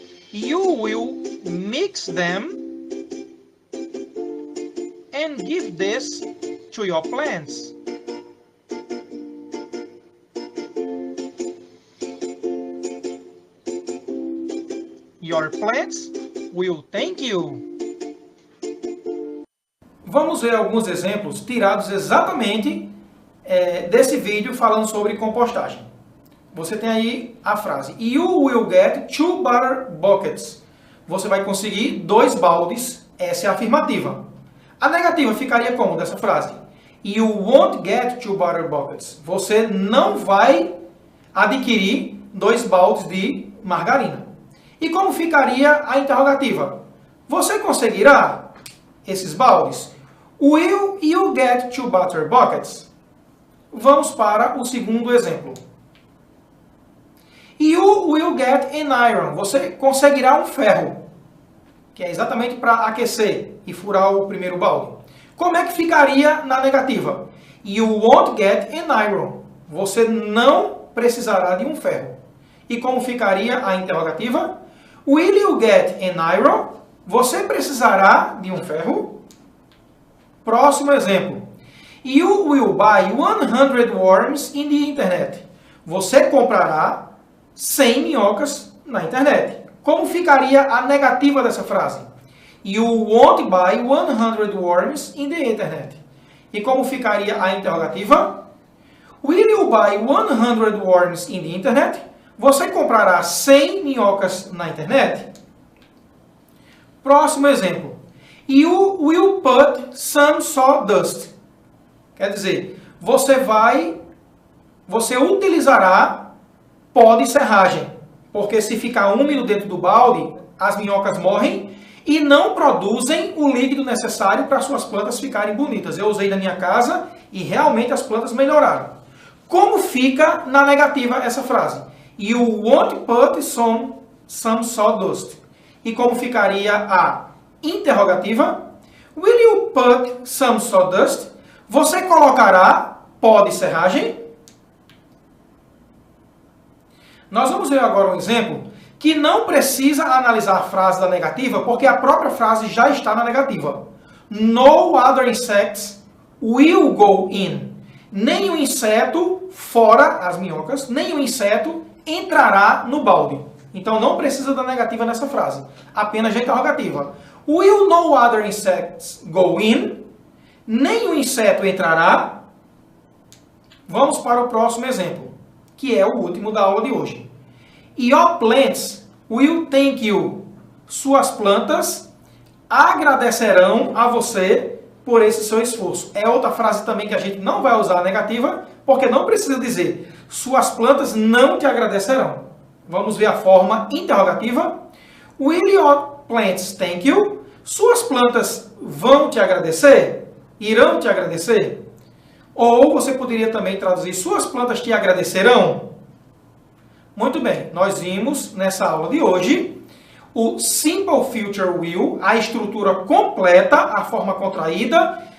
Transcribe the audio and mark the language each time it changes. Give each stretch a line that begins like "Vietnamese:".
English: You will mix them and give this to your plants. Your plants will thank you.
Portuguese: Vamos ver alguns exemplos tirados exatamente desse vídeo falando sobre compostagem. Você tem aí a frase
English: You will get 2 butter buckets.
Portuguese: Você vai conseguir 2 baldes. Essa é a afirmativa. A negativa ficaria como dessa frase?
English: You won't get 2 butter buckets.
Portuguese: Você não vai adquirir 2 baldes de margarina. E como ficaria a interrogativa? Você conseguirá esses baldes?
English: Will you get 2 butter buckets?
Portuguese: Vamos para o segundo exemplo.
English: You will get an iron.
Portuguese: Você conseguirá um ferro, que é exatamente para aquecer e furar o primeiro balde. Como é que ficaria na negativa?
English: You won't get an iron.
Portuguese: Você não precisará de um ferro. E como ficaria a interrogativa?
English: Will you get an iron?
Portuguese: Você precisará de um ferro? Próximo exemplo.
English: You will buy 100 worms in the internet.
Portuguese: Você comprará 100 minhocas na internet. Como ficaria a negativa dessa frase?
English: You won't buy 100 worms in the internet.
Portuguese: E como ficaria a interrogativa?
English: Will you buy 100 worms in the internet?
Portuguese: Você comprará 100 minhocas na internet? Próximo exemplo.
English: You will put some sawdust.
Portuguese: Quer dizer, você utilizará pó de serragem. Porque se ficar úmido dentro do balde, as minhocas morrem e não produzem o líquido necessário para suas plantas ficarem bonitas. Eu usei na minha casa e realmente as plantas melhoraram. Como fica na negativa essa frase?
English: You won't put some sawdust.
Portuguese: E como ficaria a interrogativa?
English: Will you put some sawdust?
Portuguese: Você colocará pó de serragem? Nós vamos ver agora um exemplo que não precisa analisar a frase da negativa, porque a própria frase já está na negativa.
English: No other insects will go in.
Portuguese: Nenhum inseto, fora as minhocas, nenhum inseto entrará no balde. Então não precisa da negativa nessa frase, apenas a interrogativa.
English: Will no other insects go in?
Portuguese: Nenhum inseto entrará. Vamos para o próximo exemplo, que é o último da aula de hoje.
English: Your plants will thank you.
Portuguese: Suas plantas agradecerão a você por esse seu esforço. É outra frase também que a gente não vai usar a negativa, porque não precisa dizer suas plantas não te agradecerão. Vamos ver a forma interrogativa.
English: Will your plants thank you?
Portuguese: Suas plantas vão te agradecer? Irão te agradecer? Ou você poderia também traduzir suas plantas te agradecerão? Muito bem, nós vimos nessa aula de hoje o Simple Future Will, a estrutura completa, a forma contraída